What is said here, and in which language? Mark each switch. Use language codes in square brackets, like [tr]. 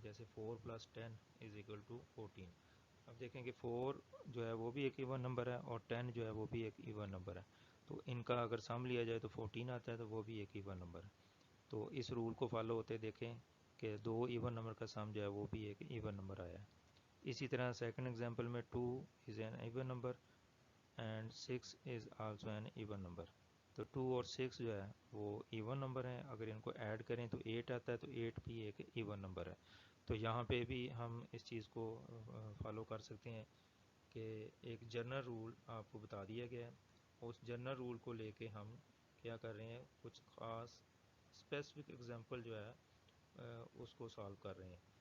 [ur] جیسے 4+10=14. اب دیکھیں کہ 4 جو ہے وہ بھی ایک ایون نمبر ہے اور 10 جو ہے وہ بھی ایک ایون نمبر ہے. تو ان کا اگر سم لیا جائے تو 14 آتا ہے، تو وہ بھی ایک ایون نمبر ہے. تو اس رول کو فالو ہوتے دیکھیں کہ دو ایون نمبر کا سم جو ہے وہ بھی ایک ایون نمبر آیا ہے. اسی طرح سیکنڈ ایگزامپل میں [en] 2 is an even number and 6 is also an even number. [ur] تو 2 اور 6 جو ہے وہ ایون نمبر ہیں. اگر ان کو ایڈ کریں تو 8 آتا ہے, تو 8 بھی ایک ایون نمبر ہے. تو یہاں پہ بھی ہم اس چیز کو فالو کر سکتے ہیں کہ ایک جنرل رول آپ کو بتا دیا گیا ہے. اس جنرل رول کو لے کے ہم کیا کر رہے ہیں, کچھ خاص اسپیسیفک ایگزامپل جو ہے اس کو سالو کر رہے ہیں.